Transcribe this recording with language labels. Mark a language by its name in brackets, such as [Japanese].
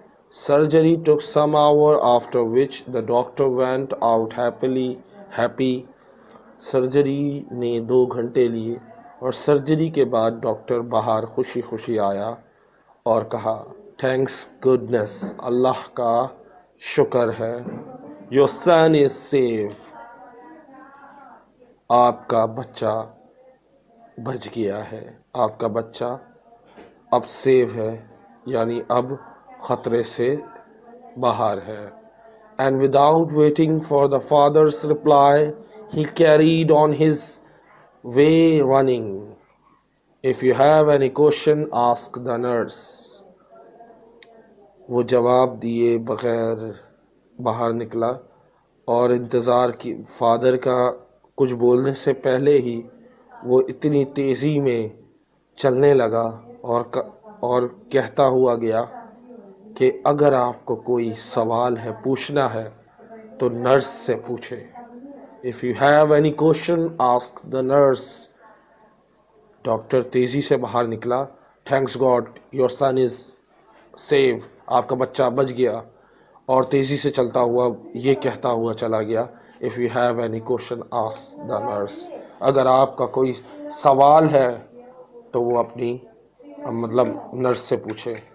[English] Surgery took some hours, after which the doctor went out happy. [Urdu] Surgery نے 2 گھنٹے لیے اور سرجری کے بعد ڈاکٹر باہر خوشی خوشی آیا اور کہا, [English] thanks goodness, [Urdu] اللہ کا شکر ہے. [English] Your son is safe. [Urdu] آپ کا بچہ بچ گیا ہے, آپ کا بچہ اب سیو ہے, یعنی اب خطرے سے باہر ہے. [English] and without waiting for the father's reply, he carried on his way running. If you have any question, ask the nurse. [Urdu] وہ جواب دیے بغیر باہر نکلا اور انتظار کی فادر کا کچھ بولنے سے پہلے ہی وہ اتنی تیزی میں چلنے لگا اور کہتا ہوا گیا کہ اگر آپ کو کوئی سوال ہے پوچھنا ہے تو نرس سے پوچھے. [English] If you have any question, ask the nurse. [Urdu] Doctor تیزی سے باہر نکلا. [English] Thanks God, your son is safe. [Urdu] آپ کا بچہ بچ گیا. اور تیزی سے چلتا ہوا یہ کہتا ہوا چلا گیا, [English] If you have any question, ask the nurse. [Urdu] اگر آپ کا کوئی سوال ہے تو وہ اپنی مطلب نرس سے پوچھے.